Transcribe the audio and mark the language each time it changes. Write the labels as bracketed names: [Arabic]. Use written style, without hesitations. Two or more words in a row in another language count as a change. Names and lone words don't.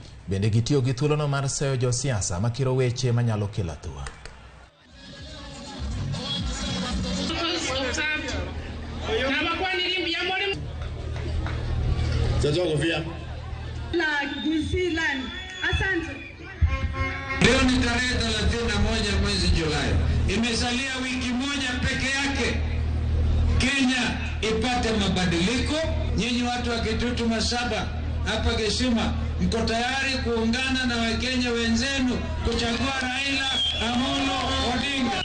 [Luo (Kenya and Tanzania)] Bende gitiyo gi thuolono mar seyo josiasa makiro weche manyalo kelo athua. Gusii land. [Swahili] Asante. Leo ni tarehe 31 mwezi Julai. Imesalia wiki moja peke yake Kenya ipate mabadiliko. Nyinyi watu wa Kitutu Masaba hapa Gusii, mko tayari kuungana na Wakenya wenzenu kuchagua Raila Amolo Odinga?